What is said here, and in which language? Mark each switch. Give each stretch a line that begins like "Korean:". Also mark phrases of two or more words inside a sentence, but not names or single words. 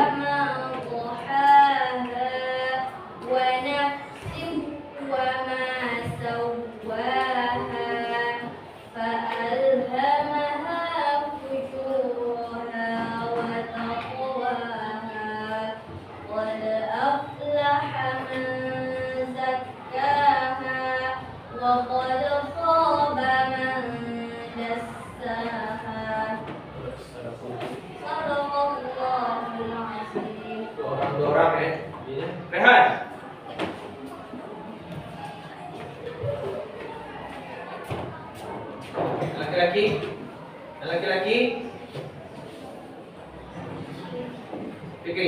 Arabic: ما ضحاها ونفس وما سواها فألهمها فجورها وتقواها قد أفلح من زكاها وقد خاب من دساها. صدق الله العظيم.
Indonesian: Orang ya. Rehat. Laki-laki. Laki-laki. Fikri.